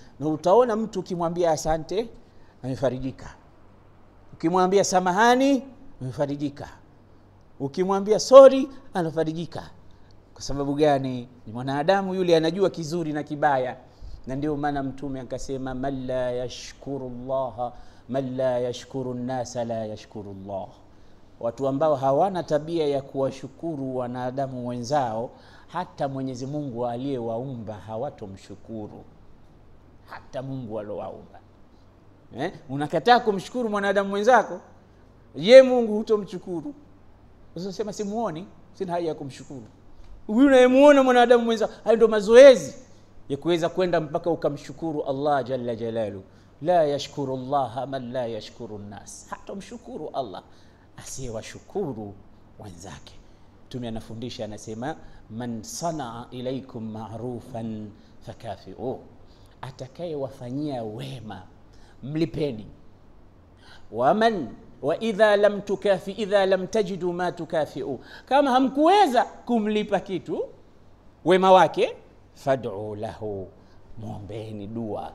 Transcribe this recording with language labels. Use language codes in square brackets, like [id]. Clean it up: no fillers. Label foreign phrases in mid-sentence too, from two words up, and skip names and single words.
[sw] Na utaona mtu ukimwambia asante, amefarijika. Ukimwambia samahani, amefarijika. Ukimwambia sorry, anafarijika. Kwa sababu gani? Ni mwanadamu yule, anajua kizuri na kibaya. Na ndio maana Mtume akasema, [ar] من لا يشكر الله، من لا يشكر الناس لا يشكر الله. [sw] Watu ambao hawana tabia ya kuwashukuru wanadamu wenzao, hata Mwenyezi Mungu aliyewaumba hawatomshukuru. Hata Mungu aliyowaumba. Unakataa kumshukuru mwanadamu wenzako, je, Mungu hutomshukuru? Usisema simuoni, sina haja ya kumshukuru. Unayemuona mwanadamu mwenza, hayo ndio mazoezi ya kuweza kwenda mpaka ukamshukuru Allah [ar] جل جلاله. لا يشكر الله من لا يشكر الناس. [sw] Hata mshukuru Allah asiyewashukuru wenzake. Mtume anafundisha, anasema, [ar] من صنع إليكم معروفا فكافئوه, [sw] atakayewafanyia wema mlipeni. [ar] وإذا لم تكافئوا، إذا لم تجدوا ما تكافئون, [sw] kama hamkuweza kumlipa kitu wema wake, [ar] فادعوا له, [sw] muombeeni dua.